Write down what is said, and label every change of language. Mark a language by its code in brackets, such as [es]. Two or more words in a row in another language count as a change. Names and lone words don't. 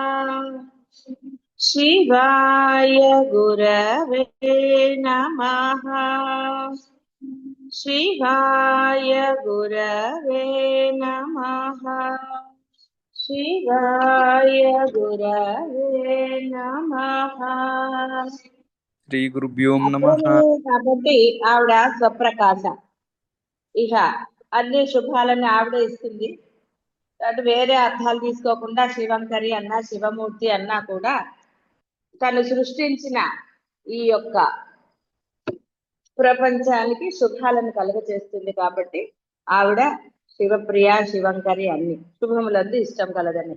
[sa] शिवाय गुरवे नमः। शिवाय गुरवे नमः। शिवाय गुरवे नमः। శ్రీ గురుభ్యోం నమః. [te] అప్పుడే కాబట్టి ఆవిడ స్వప్రకాశ. ఇక అన్ని శుభాలను ఆవిడ ఇస్తుంది. అటు వేరే అర్థాలు తీసుకోకుండా శివంకరి అన్నా శివమూర్తి అన్నా కూడా తను సృష్టించిన ఈ యొక్క ప్రపంచానికి శుభాలను కలుగచేస్తుంది కాబట్టి ఆవిడ శివప్రియ శివంకరి అన్ని శుభములందు ఇష్టం కలదని.